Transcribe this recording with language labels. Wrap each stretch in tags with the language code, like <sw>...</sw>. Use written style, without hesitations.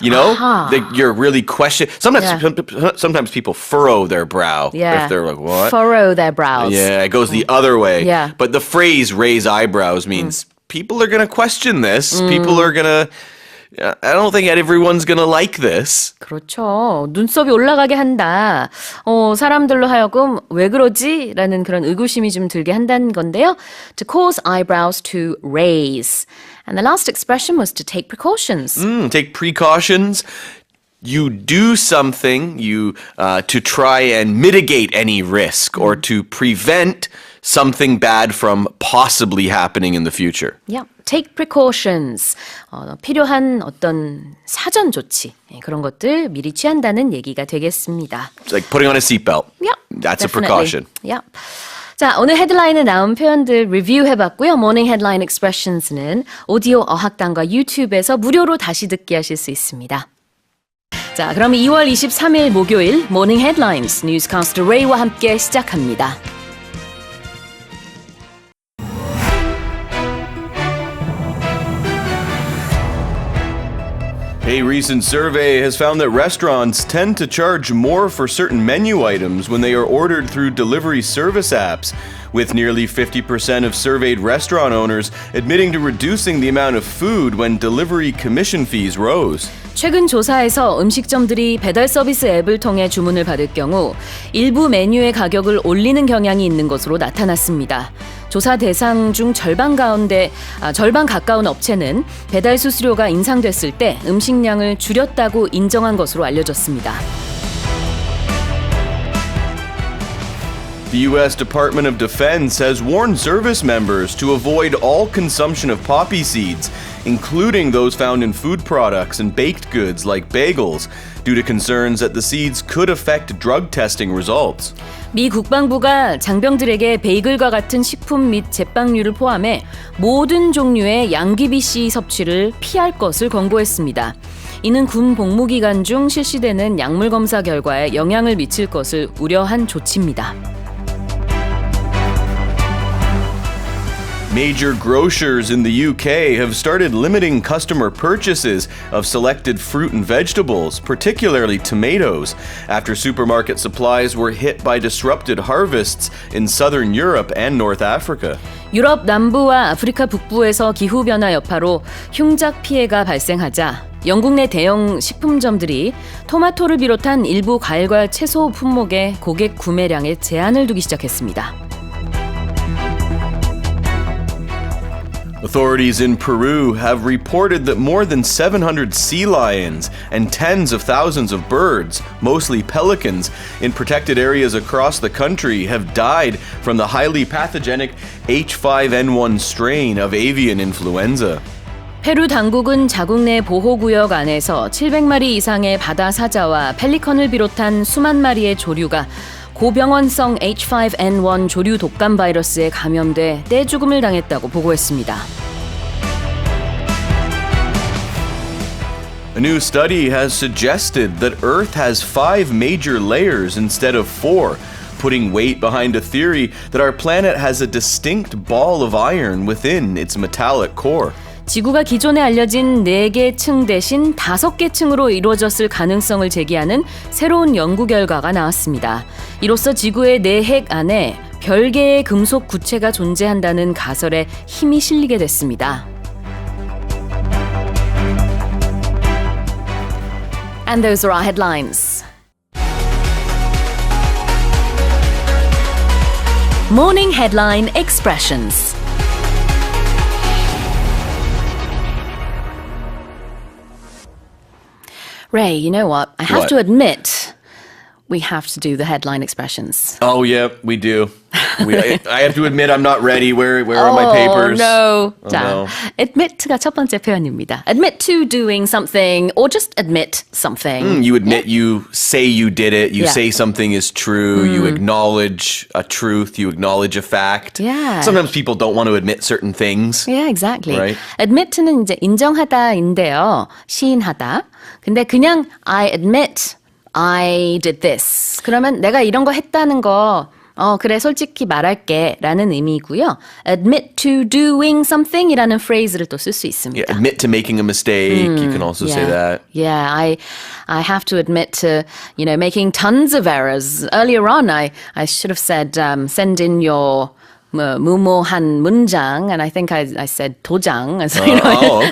<en>You know, you're really questioning. Sometimes people furrow their brow Yeah. if they're like, "What?" Furrow their brows. Yeah, it goes the other way. Yeah. But the phrase "raise eyebrows" means people are going to question this. People are going to. I don't think everyone's going to like this.</en> <ko>그렇죠. 눈썹이 올라가게 한다. 사람들로 하여금 왜 그러지? 라는 그런 의구심이 좀 들게 한다는 건데요.</ko> <en>To cause eyebrows to raise. And the last expression was to take precautions. Take precautions. You do something to try and mitigate any risk or to prevent something bad from possibly happening in the future. Yeah. Take precautions.</en> <ko>필요한 어떤 사전 조치 그런 것들 미리 취한다는 얘기가 되겠습니다.</ko> <en>It's like putting on a seatbelt. Yeah, That's definitely. a precaution. Yeah.</en> <ko>자, 오늘 헤드라인에 나온 표현들 리뷰해봤고요. 모닝 헤드라인 expressions는 오디오 어학당과 유튜브에서 무료로 다시 듣기 하실 수 있습니다. 자, 그럼 2월 23일 목요일 모닝 헤드라인스 뉴스캐스터 레이와 함께 시작합니다.</ko> <en>A recent survey has found that restaurants tend to charge more for certain menu items when they are ordered through delivery service apps, with nearly 50% of surveyed restaurant owners admitting to reducing the amount of food when delivery commission fees rose.</en> <ko>최근 조사에서 음식점들이 배달 서비스 앱을 통해 주문을 받을 경우 일부 메뉴의 가격을 올리는 경향이 있는 것으로 나타났습니다. 조사 대상 중 절반 가까운 업체는 배달 수수료가 인상됐을 때 음식량을 줄였다고 인정한 것으로 알려졌습니다.</ko> <en>The U.S. Department of Defense has warned service members to avoid all consumption of poppy seeds, including those found in food products and baked goods like bagels, due to concerns that the seeds could affect drug testing results.</en> <ko>미 국방부가 장병들에게 베이글과 같은 식품 및 제빵류를 포함해 모든 종류의 양귀비씨 섭취를 피할 것을 권고했습니다. 이는 군 복무 기간 중 실시되는 약물 검사 결과에 영향을 미칠 것을 우려한 조치입니다.</ko> <en>Major grocers in the UK have started limiting customer purchases of selected fruit and vegetables, particularly tomatoes, after supermarket supplies were hit by disrupted harvests in southern Europe and North Africa.</en> <ko>유럽 남부와 아프리카 북부에서 기후변화 여파로 흉작 피해가 발생하자 영국 내 대형 식품점들이 토마토를 비롯한 일부 과일과 채소 품목의 고객 구매량에 제한을 두기 시작했습니다.</ko> <en>Authorities in Peru have reported that more than 700 sea lions and tens of thousands of birds, mostly pelicans, in protected areas across the country have died from the highly pathogenic H5N1 strain of avian influenza.</en> <ko>페루 당국은 자국 내 보호구역 안에서 700마리 이상의 바다 사자와 펠리컨을 비롯한 수만 마리의 조류가 고병원성 H5N1 조류 독감 바이러스에 감염돼 떼죽음을 당했다고 보고했습니다.</ko> <en>A new study has suggested that Earth has 5 major layers instead of 4, putting weight behind a theory that our planet has a distinct ball of iron within its metallic core.</en> <ko>지구가 기존에 알려진 4개 층 대신 5개 층으로 이루어졌을 가능성을 제기하는 새로운 연구 결과가 나왔습니다. 이로써 지구의 내핵 안에 별개의 금속 구체가 존재한다는 가설에 힘이 실리게 됐습니다.</ko> <en>And those are our headlines. Morning headline expressions. Ray, you know what? I have What? to admit, we have to do the headline expressions. Oh, yeah, we do. I have to admit I'm not ready. Where are my papers? No. Oh,</en> <ko>자,</ko> <en>no.</en> <ko>admit가 첫 번째 표현입니다.</ko> <en>Admit to doing something or just admit something. You admit you say you did it. You Yeah. say something is true. You acknowledge a truth. You acknowledge a fact. Yeah. Sometimes people don't want to admit certain things. Yeah, exactly. Right.</en> <ko>Admit는 이제 인정하다인데요. 시인하다. 근데 그냥</ko> <en>I admit I did this.</en> <ko>그러면 내가 이런 거 했다는 거 그래 솔직히 말할게 라는 의미이고요.</ko> <en>Admit to doing something</en> <ko>이라는 phrase를 또 쓸 수 있습니다.</ko> <en>Yeah, admit to making a mistake. You can also say that. Yeah, I have to admit to, making tons of errors. Earlier on, I should have said, send in your</en> <ko>무모한 문장,</ko> <en>and I think I said 도장. So, okay.</en>